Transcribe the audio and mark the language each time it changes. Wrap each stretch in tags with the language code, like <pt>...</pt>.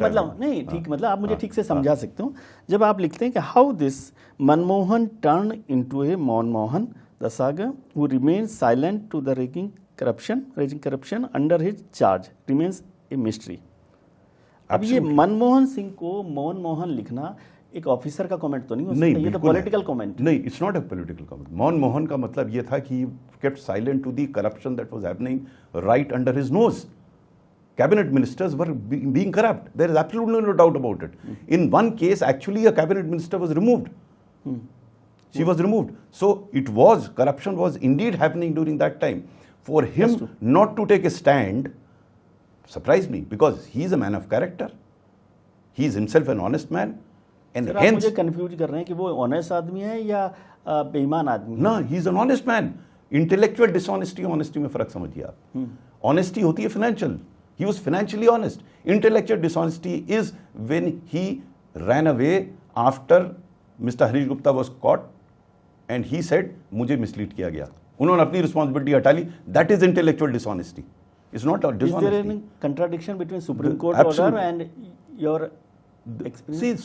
<hi>मतलब नहीं ठीक मतलब आप मुझे ठीक से समझा सकते हो। जब आप लिखते हैं कि</hi> <en>How this Manmohan turn into a Manmohan the saga who remains silent to the raging corruption under his charge remains a mystery.</en> <hi>अब ये मनमोहन सिंह को मनमोहन लिखना एक ऑफिसर का कमेंट तो नहीं हो सकता, ये तो पॉलिटिकल कमेंट।</hi> <en>नहीं, it's not a political comment.</en> <hi>Manmohan का मतलब ये था कि</hi> <en>Kept silent to the corruption that was happening right under his nose. Cabinet ministers were being corrupt. There is absolutely no doubt about it. In one case, actually, a cabinet minister was removed. She was removed. So corruption was indeed happening during that time. For him not to take a stand surprised me, because he is a man of character. He is himself an honest man. And hence,</en> <hi>आप मुझे confuse कर रहे हैं कि वो honest आदमी है या बेईमान आदमी?</hi> <en>ना, he is an honest man.</en> <hi>Intellectual dishonesty honesty में फर्क समझिए आप। ऑनेस्टी होती है financial,</hi> <en>he was financially honest. Intellectual dishonesty is when he ran away after Mr. Harish Gupta was caught and he said</en> <hi>मुझे</hi> <en>mislead</en> <hi>किया गया, उन्होंने अपनी</hi> <en>responsibility</en> <hi>हटा ली।</hi> <en>That is intellectual dishonesty. It's not a dishonesty. Is there any contradiction between Supreme Court order and your experience?</en>